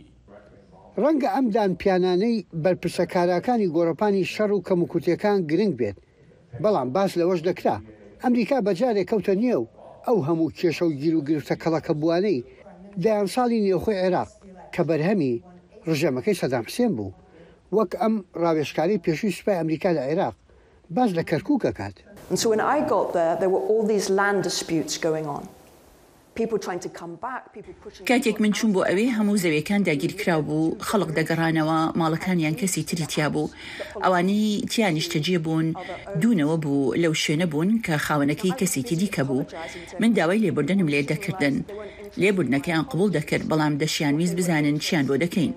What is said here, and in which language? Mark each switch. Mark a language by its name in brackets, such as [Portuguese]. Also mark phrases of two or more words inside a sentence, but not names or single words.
[Central Kurdish] ڕەنگە ئەمدان پیانانەی بەرپرسەکاراکانی گۆڕەپانی شەڕ و کەموکوتیەکان گرنگ بێت، بەڵام باس لەوەش دەکرا ئەمریکا بەجارێک کەوتە نێو ئەو هەموو کێشە و گیر و گرفتە کەڵەکە بوانەی دایان ساڵی نێوخۆی عێراق کە بەرهەمی ڕژێمەکەی سەدام حوسێن بوو وەک ئەم ڕاوێژکاری پێشووی سوپای ئەمریکا لە عێراق باز لە کەرکووکە کات. [English] And so when I got there, there were all these land disputes going on. People trying to come back, people pushing. [Central Kurdish] کاتێک من چوون بۆ ئەوێ هەموو زەویەکان داگیرکراو بوو، خەڵک دەگەڕانەوە، ماڵەکانیان کەسی تری تیا بوو، ئەوانەی تیانیشتەجێ بوون، دوونەوە بوو لەو شوێنە بوون کە خاوەنەکەی کەسێکی دیکە بوو. من داوای لێبوردنم لێ دەکردن. لێبوردنەکەیان قبول دەکرد بەڵام دەشیان ویست بزانن چیان بۆ دەکەین.